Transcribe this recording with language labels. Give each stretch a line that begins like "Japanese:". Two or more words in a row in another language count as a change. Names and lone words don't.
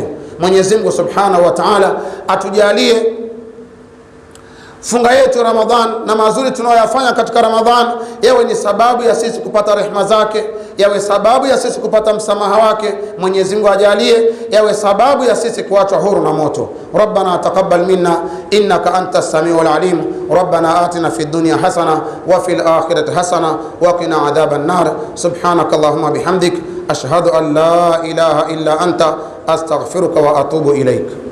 Swahili: Mwenyezi Mungu
Arabic: سبحانه وتعالى
Swahili: atujalie funga yetu Ramadhan na mazuri tunayoyafanya katika Ramadhan yawe ni sababu ya sisi kupata rehema zake, yawe sababu ya sisi kupata msamaha wake. Mwenyezi Mungu ajalie yawe sababu ya sisi kuachwa huru na moto.
Arabic: ربنا تقبل منا إنك أنت السميع العليم. ربنا آتنا في الدنيا حسنة وفي الآخرة حسنة وقنا عذاب النار. سبحانك اللهم وبحمدك أشهد أن لا إله إلا أنت أستغفرك وأتوب إليك.